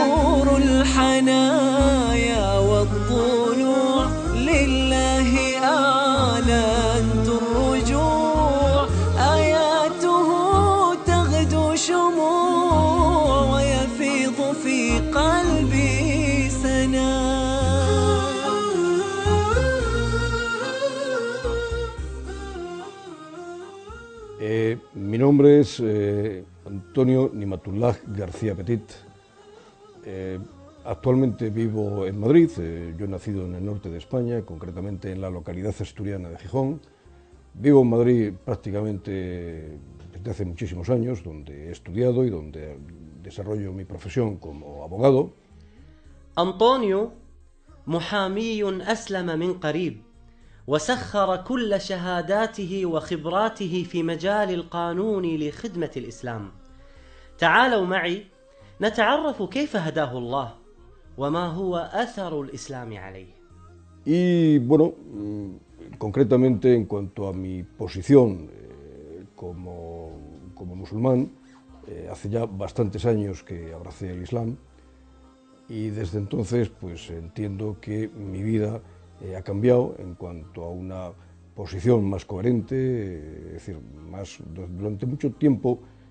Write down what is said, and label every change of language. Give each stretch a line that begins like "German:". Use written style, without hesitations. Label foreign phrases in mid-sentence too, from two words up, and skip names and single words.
Arabic: نور الحنايا والطلوع لله أعلنت الرجوع آياته تغدو شموع ويفيض في قلبي سنا.
Spanish: Mi nombre es Antonio Nimatullah García Petit. Actualmente vivo en Madrid. Yo he nacido en el norte de España, concretamente en la localidad asturiana de Gijón. Vivo en Madrid prácticamente desde hace muchísimos años, donde he estudiado y donde desarrollo mi profesión como abogado.
Arabic: أنطونيو محامي أسلم من قريب وسخر كل شهاداته وخبراته في مجال القانون لخدمة الإسلام. تعالوا معي نتعرف كيف هداه الله وما هو أثر الإسلام عليه.
Spanish: Y bueno, concretamente en cuanto a mi posición como musulmán, hace ya bastantes años que abracé el Islam, y desde entonces pues entiendo que mi vida ha cambiado en cuanto a una posición más coherente, es decir, durante mucho tiempo